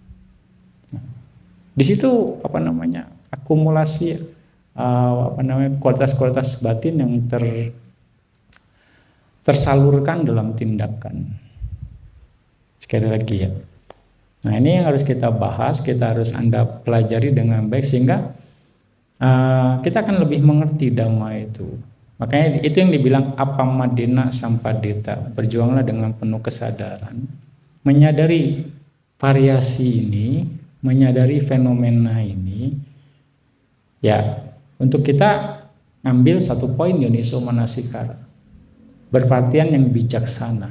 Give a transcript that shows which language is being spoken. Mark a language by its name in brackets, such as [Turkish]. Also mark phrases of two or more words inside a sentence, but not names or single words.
[Indonesian] Di situ akumulasi kualitas-kualitas batin yang tersalurkan dalam tindakan. Sekali lagi ya. Nah, ini yang harus kita bahas, kita harus Anda pelajari dengan baik sehingga kita akan lebih mengerti Dhamma itu. Makanya itu yang dibilang [Pali] apamadena sampadeta, [Indonesian] berjuanglah dengan penuh kesadaran, menyadari variasi ini, menyadari fenomena ini, ya untuk kita ambil satu poin [Pali] Yoniso Manasikara, [Indonesian] berperhatian yang bijaksana.